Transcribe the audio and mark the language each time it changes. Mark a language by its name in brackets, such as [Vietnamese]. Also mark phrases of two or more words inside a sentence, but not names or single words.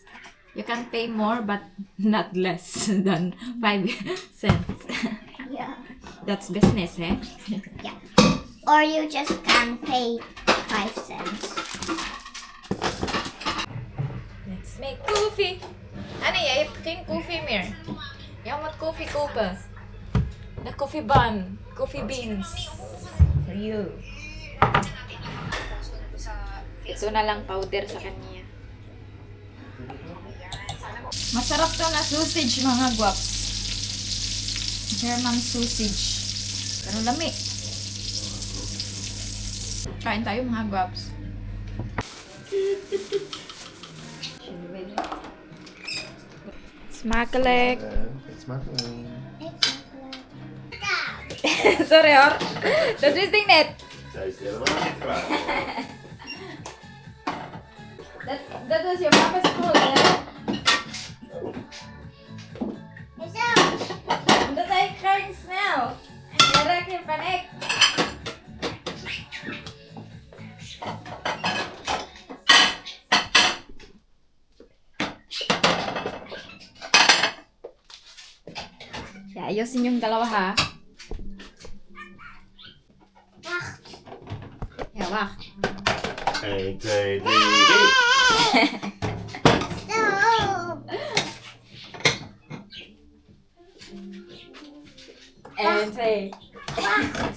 [English] You can pay more, but not less than 5 cents. Yeah. That's business, eh? Yeah. Or you just can pay 5 cents. Let's make coffee. [Filipino] Ano ya? [Dutch] Geen koffie meer. Jij moet koffie kopen. [English] The coffee bun. Coffee beans. For you. [Filipino] Ito na lang powder sa kanya. Masarap to na sausage mga gwaps. German sausage. [Cebuano] Pero lami. [Filipino] Kain tayo mga gwaps. [Dutch] Smakelijk. [English] It's makkelijk. [Dutch] Sorry hoor. Dat wist ik net. Zij is helemaal niet klaar. Dat was je papa's school, hè? Omdat hij gaat snel. Je raakt in paniek. [Filipino] Ya, ayusin yung dalawa ha. [Dutch] Wacht. Ja, wacht. [English] 1, 2, 3, 4. Stop. [Dutch] En 2. Wacht.